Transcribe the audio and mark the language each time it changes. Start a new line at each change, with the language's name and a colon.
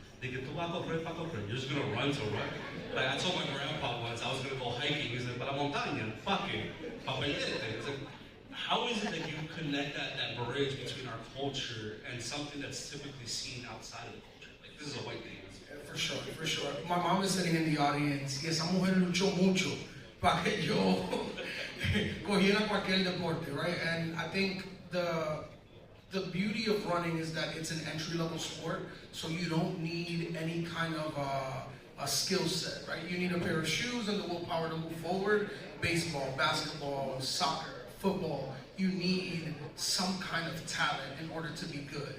Spanish: De que tú vas a correr,
English: you're just going to run to run. Like I told my grandpa once, I was going to go hiking, he said,
Spanish: para la montaña,
English: fuck it,
Spanish: pa perderte.
English: It's like, how is it that you connect that bridge between our culture and something that's typically seen outside of the culture? Like, this is a white thing. For sure, for sure. My mom is sitting in the audience
Spanish: y esa mujer luchó mucho para que yo cogiera cualquier deporte,
English: right? And I think the beauty of running is that it's an entry-level sport, so you don't need any kind of a skill set, right? You need a pair of shoes and the willpower to move forward. Baseball, basketball, soccer, football, you need some kind of talent in order to be good.